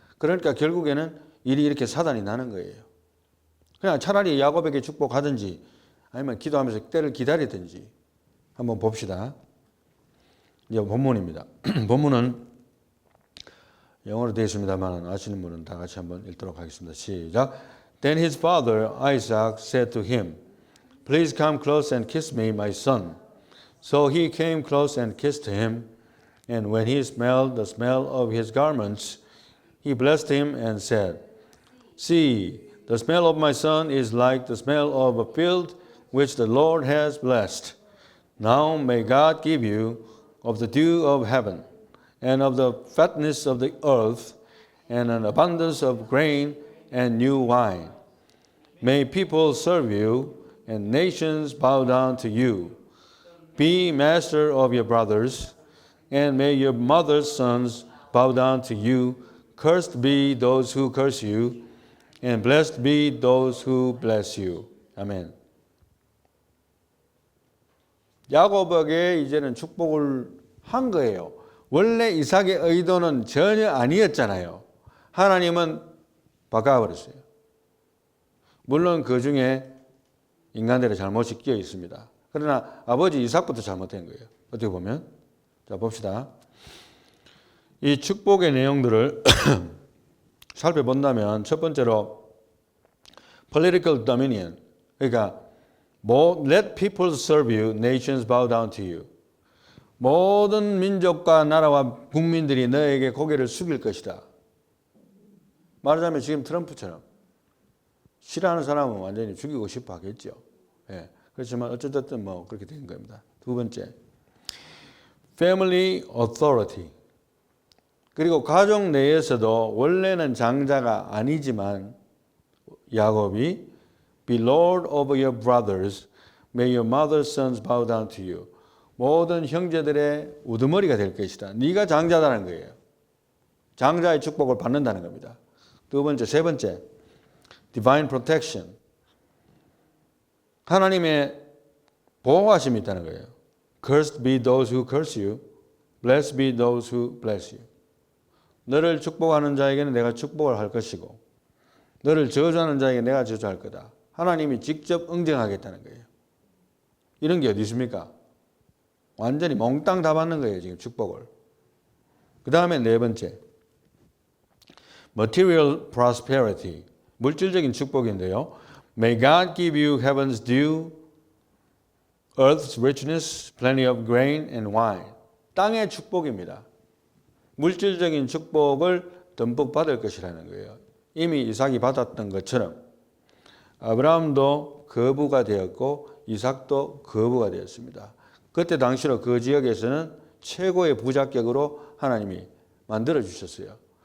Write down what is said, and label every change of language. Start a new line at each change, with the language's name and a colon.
Korean: 그러니까 결국에는 일이 이렇게 사단이 나는 거예요. 그냥 차라리 야곱에게 축복하든지 아니면 기도하면서 때를 기다리든지 한번 봅시다. 이제 본문입니다. 본문은 영어로 되어 있습니다만 아시는 분은 다 같이 한번 읽도록 하겠습니다. 시작.
English: Then his father Isaac said to him, Please come close and kiss me, my son. So he came close and kissed him. And when he smelled the smell of his garments, he blessed him and said, See, the smell of my son is like the smell of a field which the Lord has blessed. Now may God give you of the dew of heaven, and of the fatness of the earth, and an abundance of grain and new wine. May people serve you, and nations bow down to you. Be master of your brothers, and may your mother's sons bow down to you. Cursed be those who curse you, and blessed be those who bless you.
Korean: 아멘. 야곱에게 이제는 축복을 한 거예요. 원래 이삭의 의도는 전혀 아니었잖아요. 하나님은 바꿔버렸어요. 물론 그 중에 인간들의 잘못이 끼어 있습니다. 그러나 아버지 이삭부터 잘못된 거예요. 어떻게 보면. 자, 봅시다. 이 축복의 내용들을 살펴본다면 첫 번째로 political dominion. 그러니까
English: let people serve you, nations bow down to you.
Korean: 모든 민족과 나라와 국민들이 너에게 고개를 숙일 것이다. 말하자면 지금 트럼프처럼 싫어하는 사람은 완전히 죽이고 싶어 하겠죠. 예. 그렇지만 어쨌든 뭐 그렇게 된 겁니다. 두 번째, family authority. 그리고 가족 내에서도 원래는 장자가 아니지만 야곱이
English: be lord over your brothers, may your mother's sons bow down to you.
Korean: 모든 형제들의 우두머리가 될 것이다. 네가 장자다는 거예요. 장자의 축복을 받는다는 겁니다. 두 번째, 세 번째, divine protection. 하나님의 보호하심이 있다는 거예요.
English: Cursed be those who curse you, blessed be those who bless you.
Korean: 너를 축복하는 자에게는 내가 축복을 할 것이고 너를 저주하는 자에게 내가 저주할 거다. 하나님이 직접 응징하겠다는 거예요. 이런 게 어디 있습니까? 완전히 몽땅 다 받는 거예요. 지금 축복을. 그 다음에 네 번째, material prosperity. 물질적인 축복인데요.
English: May God give you heaven's dew, earth's richness, plenty of grain and wine.
Korean: 땅의 축복입니다. 물질적인 축복을 듬뿍 받을 것이라는 거예요. 이미 이삭이 받았던 것처럼 아브라함도 거부가 되었고 이삭도 거부가 되었습니다. 그때 당시로 그 지역에서는 최고의 부자격으로 하나님이 만들어 주셨어요.